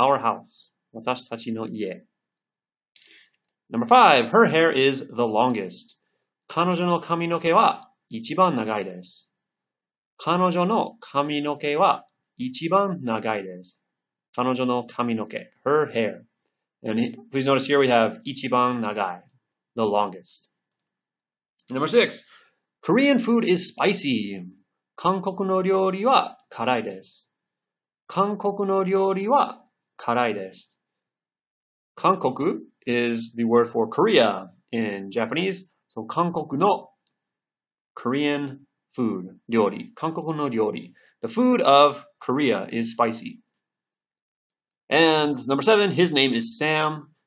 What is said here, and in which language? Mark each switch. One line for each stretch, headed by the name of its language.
English: Our house.
Japanese: 私たちの家。
English: Number 5. Her hair is the longest.
Japanese: 彼女の髪の毛は一番長いです。彼女の髪の毛は一番長いです。彼女の髪の毛。
English: Her hair. And please notice here we have
Japanese: 一番長い.
English: The longest. Number 6. Korean food is spicy.
Japanese: 韓国の料理は辛いです。韓国の料理は辛いです。
English: 韓国 is the word for Korea in Japanese. So 韓国の Korean food, 料理。
Japanese: 韓国の料理。
English: The food of Korea is spicy. And number 7, his name is Sam.